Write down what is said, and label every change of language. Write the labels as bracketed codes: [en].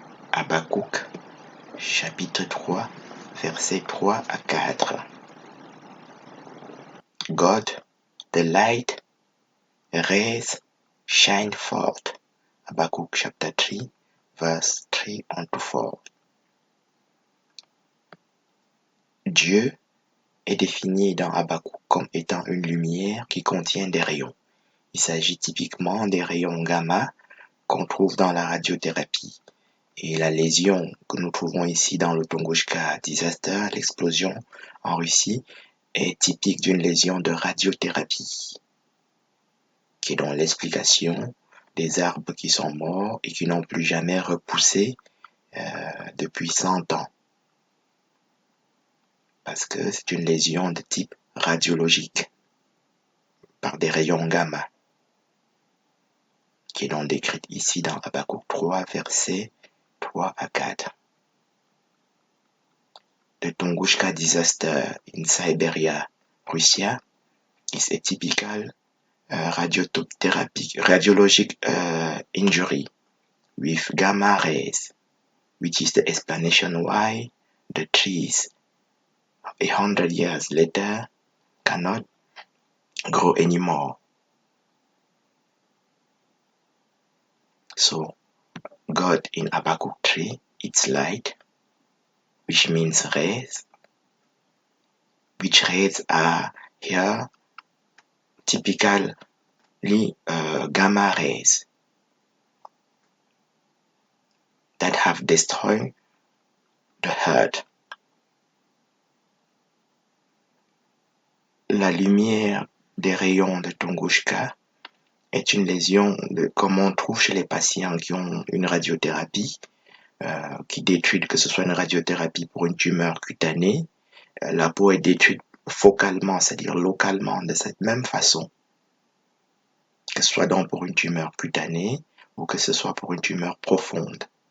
[fr] Habakkuk, chapitre 3, versets 3 à 4. [en] God, the light, rays, shine forth. Habakkuk chapter 3, verse 3 unto 4. [fr] Dieu est défini dans Habakkuk comme étant une lumière qui contient des rayons. Il s'agit typiquement des rayons gamma qu'on trouve dans la radiothérapie. Et la lésion que nous trouvons ici dans le Tunguska disaster, l'explosion en Russie, est typique d'une lésion de radiothérapie, qui est donc l'explication des arbres qui sont morts et qui n'ont plus jamais repoussé depuis 100 ans. Parce que c'est une lésion de type radiologique par des rayons gamma, qui est donc décrite ici dans Habakkuk 3, versets 3 à 4. [en] The Tunguska disaster in Siberia, Russia, is a typical radiologic injury with gamma rays, which is the explanation why the trees 100 years later cannot grow anymore. So, God in Habakkuk 3, it's light, which means rays, which rays are here typically gamma rays that have destroyed the earth. [fr] La lumière des rayons de Tunguska est une lésion comme on trouve chez les patients qui ont une radiothérapie qui détruit, que ce soit une radiothérapie pour une tumeur cutanée, la peau est détruite focalement, c'est-à-dire localement, de cette même façon, que ce soit donc pour une tumeur cutanée ou que ce soit pour une tumeur profonde.